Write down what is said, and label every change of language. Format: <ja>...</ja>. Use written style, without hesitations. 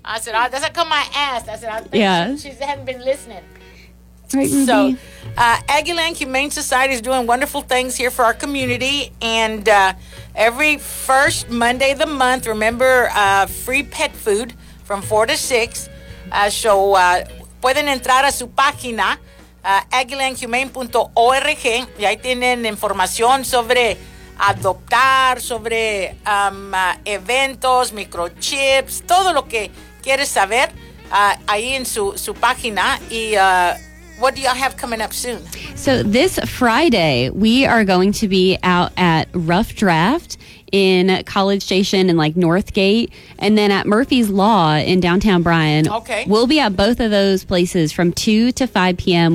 <en>I said, oh, that's like on my ass. I said, I think yeah. She hadn't been listening. Right, so, Aggieland Humane Society is doing wonderful things here for our community. And every first Monday of the month, remember, free pet food from 4 to 6.</en> <es>So, pueden entrar a su página, aggielandhumane.org. Y ahí tienen información sobre adoptar, sobre eventos, microchips, todo lo que quieres saber ahí en su página.</es> <en>Y... what do y'all have coming up soon? So this Friday, we are going to be out at Rough Draft in College Station in like Northgate, and then at Murphy's Law in downtown Bryan. Okay. We'll be at both of those places from 2 to 5 p.m.</en>